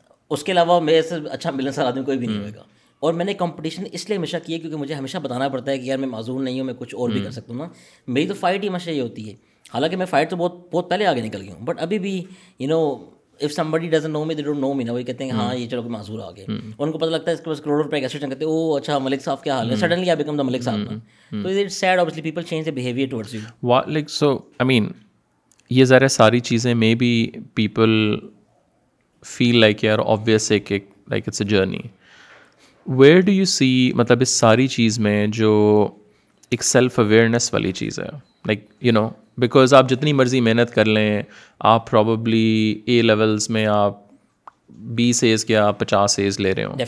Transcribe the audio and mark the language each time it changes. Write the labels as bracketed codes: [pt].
[ur] اس کے علاوہ میرے سے اچھا ملنسار آدمی کوئی بھی نہیں ہوئے گا. اور میں نے کمپٹیشن اس لیے ہمیشہ کی ہے کیونکہ مجھے ہمیشہ بتانا پڑتا ہے کہ یار میں معذور نہیں ہوں, میں کچھ اور بھی کر سکتا ہوں نا. میری تو فائٹ ہی ہمیشہ یہ ہوتی ہے. حالانکہ میں فائٹ تو بہت پہلے آگے نکل گئی ہوں, بٹ ابھی بھی [en] if somebody doesn't know me, [ur] they don't know me نا. وہی کہتے ہیں ہاں یہ چلو کہ معذور آ گئے, ان کو پتہ لگتا ہے اس کے پاس کروڑوں روپے کیسے کہتے ہیں او اچھا ملک صاحب کیا حال ہے, [en] suddenly I became the Malik sahab [ur] نا. [en] تو it's sad, obviously people change their behavior towards you. Like so I mean [ur] یہ ذرا ساری چیزیں [en] May be people feel like یار obvious ایک like it's a journey. [ur] Where do you سی, مطلب اس ساری چیز میں جو ایک سیلف اویئرنیس والی چیز ہے, لائک بیکاز آپ جتنی مرضی محنت کر لیں, آپ پرابیبلی A لیولس میں آپ 20 A's یا 50 A's لے رہے ہوں.